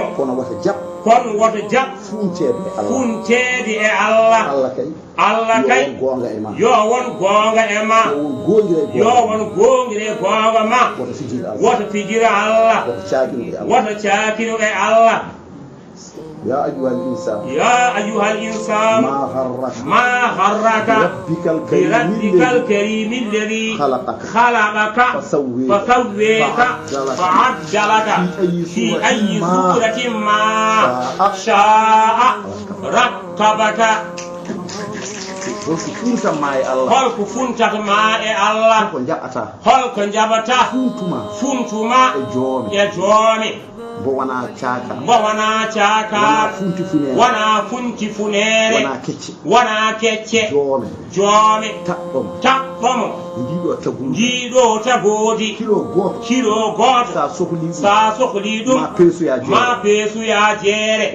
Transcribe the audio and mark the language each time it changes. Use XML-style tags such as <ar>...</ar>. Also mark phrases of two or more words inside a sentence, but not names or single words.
<ff>kono woto jab funtede e Allah kay yo won gonga e ma yo won gongire gonga ma woto fijira Allah woto caakino e Allah</ff> <ar>يا أيها الإنسان ما غرك بربك الكريم الذي خلقك فسويك فعدلك في أي صورة ما شاء ركبك</ar> <ff>holko funtata ma e Allah holko jabata funtuma e joomi bo wana caaka wana funti funere wana kecce joomi taɓɓomo ndiɗo tagodi kilo goto sa sohli ɗum ma peesuya jeere</ff>